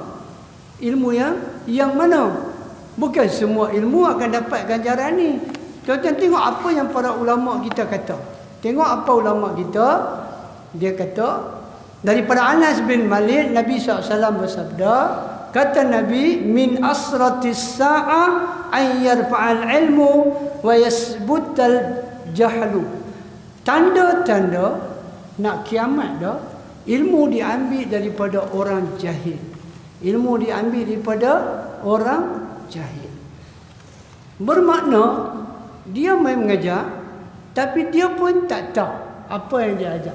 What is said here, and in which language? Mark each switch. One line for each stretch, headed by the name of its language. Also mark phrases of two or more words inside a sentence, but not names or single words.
Malay: Ilmu yang mana. Bukan semua ilmu akan dapat ganjaran ni. Tuan-tuan tengok apa yang para ulama kita kata. Tengok apa ulama kita. Dia kata daripada Anas bin Malik Nabi SAW bersabda, kata Nabi,
Arabic: من أشراط الساعة أن يرفع العلم ويثبت الجهل.
Malay: Tanda-tanda nak kiamat dah, ilmu diambil daripada orang jahil. Ilmu diambil daripada orang jahil. Bermakna dia main mengajar tapi dia pun tak tahu apa yang dia ajar.